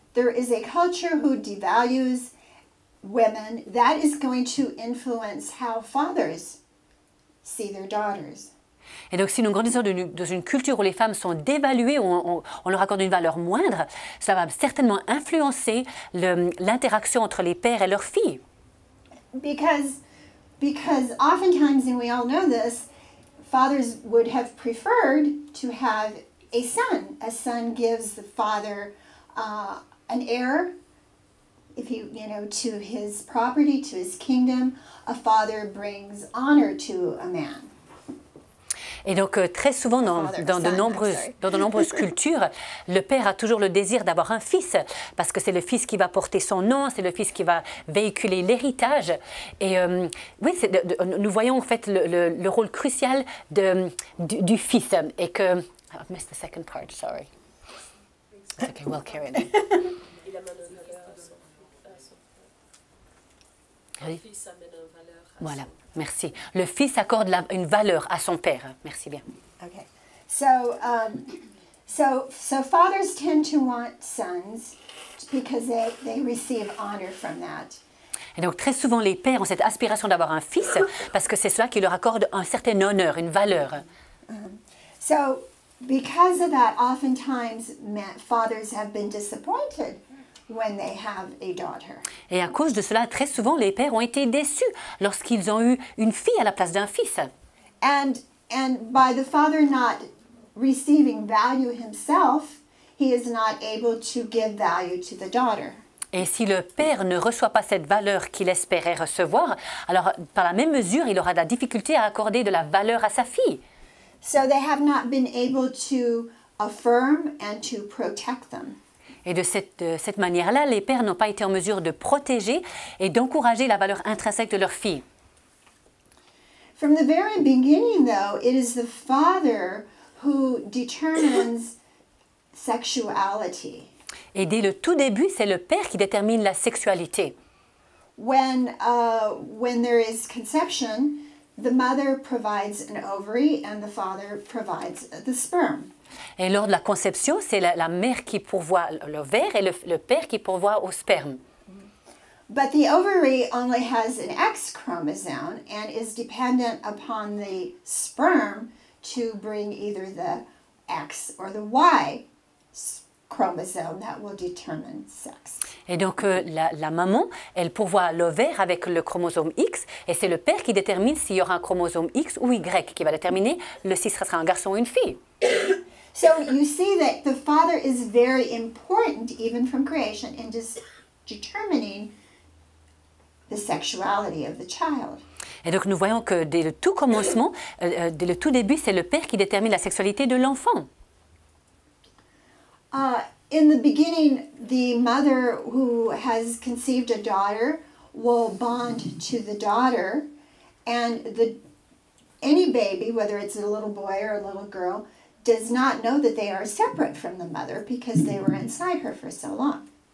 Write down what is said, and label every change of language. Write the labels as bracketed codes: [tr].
[en] there is a culture who devalues women, that is going to influence how fathers see their daughters. [fr] Et donc, si nous grandissons dans une culture où les femmes sont dévaluées, où on leur accorde une valeur moindre, ça va certainement influencer l'interaction entre les pères et leurs filles. [en] Because oftentimes, and we all know this, fathers would have preferred to have a son. A son gives the father an heir, if to his property, to his kingdom. A father brings honor to a man. [fr] Et donc, très souvent, dans de nombreuses cultures, le père a toujours le désir d'avoir un fils, parce que c'est le fils qui va porter son nom, c'est le fils qui va véhiculer l'héritage. Et oui, nous voyons en fait le rôle crucial du fils. Et que... [en] I missed the second part, sorry. It's okay, we'll carry it. [fr] Il amène une valeur à son père. Le fils amène une valeur à Voilà. son père. Merci. Le fils accorde une valeur à son père. Merci bien. [en] Okay, so fathers tend to want sons because they receive honor from that. [fr] Et donc très souvent les pères ont cette aspiration d'avoir un fils parce que c'est cela qui leur accorde un certain honneur, une valeur. [en] So because of that, oftentimes fathers have been disappointed when they have a daughter. [fr] Et à cause de cela, très souvent, les pères ont été déçus lorsqu'ils ont eu une fille à la place d'un fils. [en] And by the father not receiving value himself, he is not able to give value to the daughter. [fr] Et si le père ne reçoit pas cette valeur qu'il espérait recevoir, alors par la même mesure, il aura de la difficulté à accorder de la valeur à sa fille. [en] So they have not been able to affirm and to protect them. [fr] Et de cette manière-là, les pères n'ont pas été en mesure de protéger et d'encourager la valeur intrinsèque de leur fille. [en] From the very beginning, though, it is the father who determines sexuality. [fr] Et dès le tout début, c'est le père qui détermine la sexualité. [en] When there is conception, the mother provides an ovary and the father provides the sperm. [fr] Et lors de la conception, c'est la mère qui pourvoit l'ovaire et le père qui pourvoit au sperme. [en] But the ovary only has an X chromosome and is dependent upon the sperm to bring either the X or the Y chromosome that will determine sex. [fr] Et donc la maman, elle pourvoit l'ovaire avec le chromosome X et c'est le père qui détermine s'il y aura un chromosome X ou Y qui va déterminer si ce sera un garçon ou une fille. [en] So you see that the father is very important even from creation in just determining the sexuality of the child. [fr] Et donc nous voyons que dès le tout commencement, dès le tout début, c'est le père qui détermine la sexualité de l'enfant. [en] In the beginning, the mother who has conceived a daughter will bond to the daughter, and any baby, whether it's a little boy or a little girl, does not know that they are separate from the mother because they were inside her for so long.